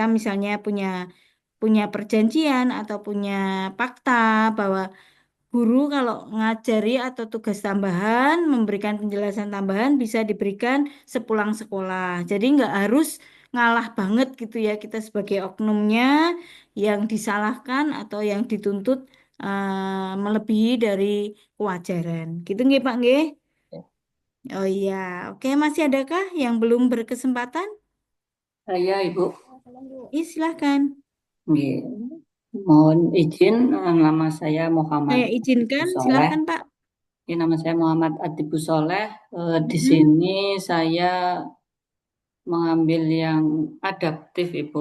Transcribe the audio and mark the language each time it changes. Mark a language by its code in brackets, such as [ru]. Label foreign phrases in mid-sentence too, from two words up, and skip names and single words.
[id] misalnya punya punya perjanjian atau punya fakta bahwa guru kalau ngajari atau tugas tambahan memberikan penjelasan tambahan bisa diberikan sepulang sekolah jadi nggak harus ngalah banget gitu ya kita sebagai oknumnya yang disalahkan atau yang dituntut melebihi dari kewajaran gitu nggih Pak nggih. Oh iya, oke masih adakah yang belum berkesempatan? Saya Ibu. Silahkan. Nggih. Mohon izin, nama saya Muhammad Saya izinkan, Atibus Soleh. silahkan Pak. Ya, nama saya Muhammad Atibus Soleh. Di sini saya mengambil yang adaptif, Ibu.